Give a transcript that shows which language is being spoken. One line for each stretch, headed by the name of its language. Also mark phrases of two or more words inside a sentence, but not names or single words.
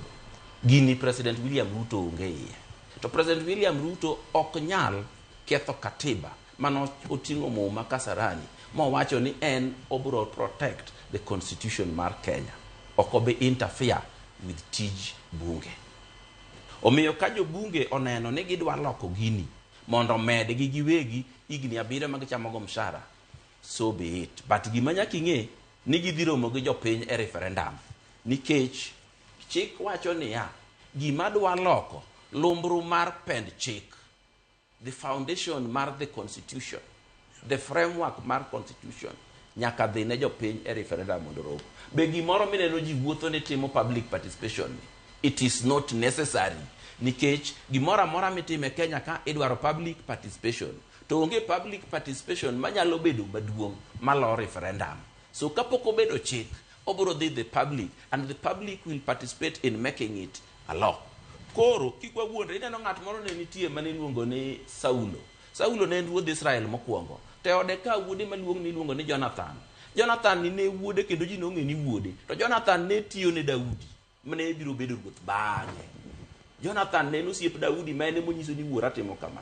Luo (Kenya and Tanzania): Gini President William Ruto onge iye. To President William Ruto ok nyal ketho katiba mano oting'o Muma Kasarani mowacho ni en obro
English: protect the constitution
Luo (Kenya and Tanzania): mar Kenya. Ok obi
English: interfere with
Luo (Kenya and Tanzania): tij bunge. Omiyo ka jo bunge oneno ni gidwa loko gini mondo med gi giwegi igni 7 ma gichamogo mshahara,
English: so be it.
Luo (Kenya and Tanzania): But gima nyaka ing'e ni gidhi romo gi jopiny e referendum nikech chik wacho niya gima dwa loko lumbru mar pend chik,
English: the foundation
Luo (Kenya and Tanzania): mar
English: the constitution, the framework
Luo (Kenya and Tanzania): mar constitution nyaka dhi ne jopiny e referendum mondo romo. Be gimoro mineno ji wuotho ni timo
English: public participation
Luo (Kenya and Tanzania): ni
English: it is not necessary
Luo (Kenya and Tanzania): nikech gimoro amora mitime Kenya ka idwaro
English: public participation
Luo (Kenya and Tanzania): to onge
English: public participation
Luo (Kenya and Tanzania): manyalo bedo maduong' malo referendum.
English: So
Luo (Kenya and Tanzania): kapok obedo chik obro dhi
English: the public and the public will participate in making it a law.
Luo (Kenya and Tanzania): Koro kikwa wuonde ineno ng'at moro ne nitie mane iluongo ni Saulo ne en ruodh Israel mokwongo. Te ode ka wuode maluong ni iluongo ni Jonathan ni ne wuode kendo ji nong'e ni wuode. To Jonathan ne tiyo ne Daudi mane biro bedo ruoth bang'e. Jonathan ne osiep Daudi ma ene monyiso ni wuora timo kama.